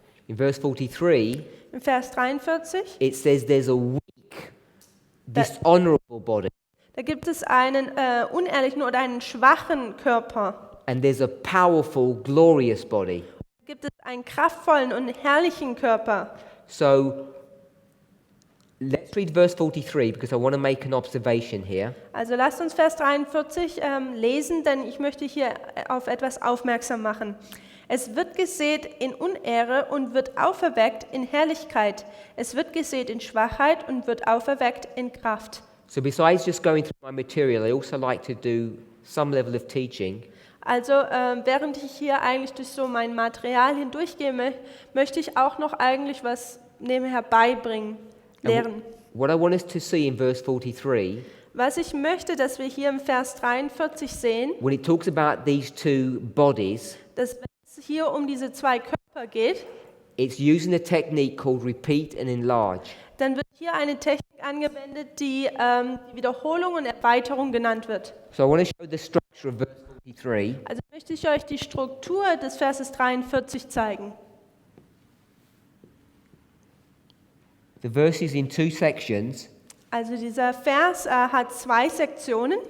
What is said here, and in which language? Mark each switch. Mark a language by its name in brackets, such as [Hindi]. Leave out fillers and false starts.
[English] In verse 43, [German] Im Vers 43, [English] it says there's a weak, dishonorable body, [German] da gibt es einen unehrlichen oder einen schwachen Körper. [English] and there's a powerful, glorious body. [German] Da gibt es einen kraftvollen und herrlichen Körper. [English] So let's read verse 43 because I want to make an observation here. [German] Also lasst uns Vers 43 lesen, denn ich möchte hier auf etwas aufmerksam machen. Es wird gesät in Unehre und wird auferweckt in Herrlichkeit. Es wird gesät in Schwachheit und wird auferweckt in Kraft. [English] So besides just going through my material, I also like to do some level of teaching. [German] Also während ich hier eigentlich durch so mein Material hindurchgehe, möchte ich auch noch eigentlich was nebenher beibringen, lehren. [English] What I want us to see in verse 43, [German] Was ich möchte, dass wir hier im Vers 43 sehen, [English] when it talks about these two bodies, [German] dass wenn es hier um diese zwei Körper geht, [English] it's using a technique called repeat and enlarge. [German] dann wird hier eine Technik angewendet, die Wiederholung und Erweiterung genannt wird. [English] So I want to show the structure of verse 43. [German] Also möchte ich euch die Struktur des Verses 43 zeigen. [English] The verse is in two sections, [German] Also dieser Vers hat 2 Sektionen,